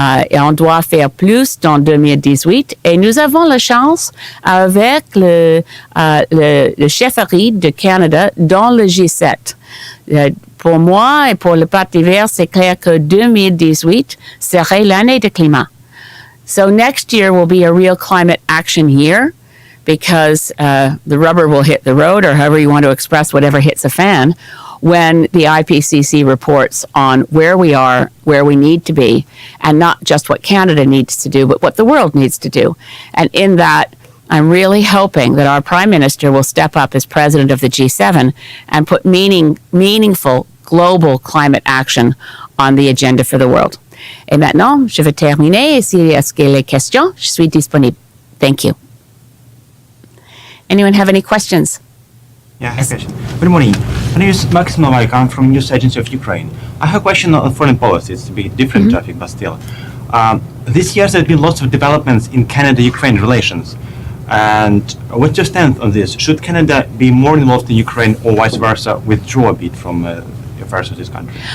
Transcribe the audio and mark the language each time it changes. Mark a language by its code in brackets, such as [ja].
[fr] Et on doit faire plus dans 2018. Et nous avons la chance avec le chefferie de Canada dans le G7. Pour moi et pour le Parti vert, c'est clair que 2018 serait l'année de climat. [en] So next year will be a real climate action year, because the rubber will hit the road, or however you want to express whatever hits a fan, when the IPCC reports on where we are, where we need to be, and not just what Canada needs to do, but what the world needs to do. And in that, I'm really hoping that our Prime Minister will step up as president of the G7 and put meaningful global climate action on the agenda for the world. [fr] Et maintenant, je vais terminer. Et s'il y a les questions, je suis disponible. [en] Thank you. Anyone have any questions? Yeah, I have a question. Good morning. My name is Maxim Novaik. I'm from News Agency of Ukraine. I have a question on foreign policy. It's a bit different topic, but still. This year there's been lots of developments in Canada-Ukraine relations. And what's your stance on this? Should Canada be more involved in Ukraine or vice versa, withdraw a bit from affairs of this country?